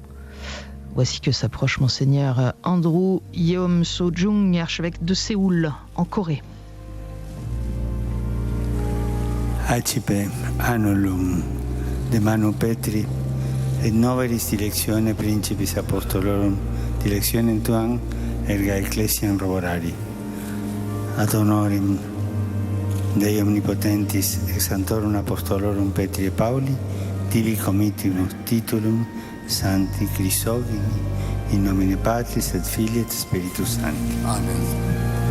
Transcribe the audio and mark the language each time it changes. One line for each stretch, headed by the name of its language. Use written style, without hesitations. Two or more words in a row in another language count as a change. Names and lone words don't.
French: Voici que s'approche Monseigneur Andrew Yeom So-jung, archevêque de Séoul, en Corée.
Latin: Accipe annulum de manu Petri, et novelis dilectione principis apostolorum, dilectionem tuam erga ecclesiam roborari. Ad honorem Dei omnipotentis ex sanctorum apostolorum Petri et Pauli, tibi comitimus titulum Sancti Chrysogeni, in nomine Patris et Filii et Spiritus Sancti. Amen.